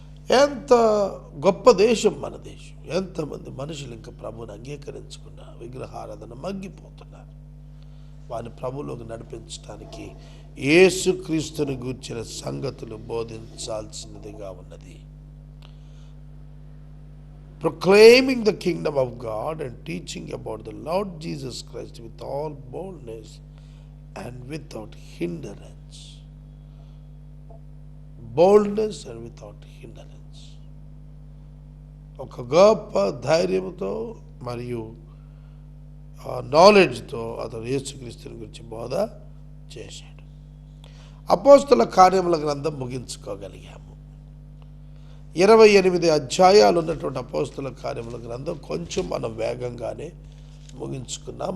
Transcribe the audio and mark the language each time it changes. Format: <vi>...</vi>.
<te>ఎంత గొప్ప దేశం మన దేశం! ఎంతమంది మనుషులు ఇంకా ప్రభువుని అంగీకరించుకున్న విగ్రహారాధన మగ్గిపోతున్నారు. వారిని ప్రభువులోకి నడిపించడానికి యేసుక్రీస్తుని గూర్చిన సంగతులు బోధించాల్సినదిగా ఉన్నది.</te> <en>Proclaiming the kingdom of God and teaching about the Lord Jesus Christ with all boldness and without hindrance. Boldness and without hindrance.</en> <te>ఒక గొప్ప ధైర్యంతో మరియు నాలెడ్జ్తో అతను యేసుక్రీస్తుని గురించి బోధ చేశాడు. అపోస్తుల కార్యముల గ్రంథం ముగించుకోగలిగాము. 28 అధ్యాయాలు ఉన్నటువంటి అపోస్తుల కార్యముల గ్రంథం కొంచెం మనం వేగంగానే ముగించుకున్నాం.</te>